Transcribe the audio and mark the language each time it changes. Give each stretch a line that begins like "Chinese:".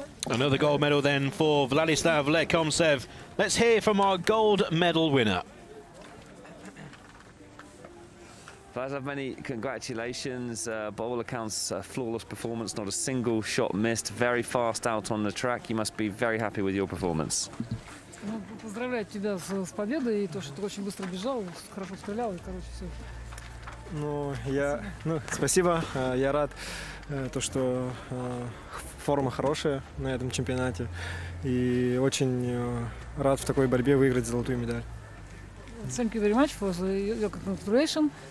English: Another gold medal then for Vladislav Lekomsev. Let's hear from our gold medal winner. Vladislav, many congratulations. By all accounts, a flawless performance, not a single shot missed, very fast out on the track. You must be very happy with your performance.
Russian: Ну, поздравляю тебя с победой и то, что ты очень быстро бежал, хорошо стрелял и, короче, все. Спасибо, я рад, то, что форма хорошая на этом чемпионате и очень рад в такой борьбе выиграть золотую медаль.
English: Thank you very much for your congratulations.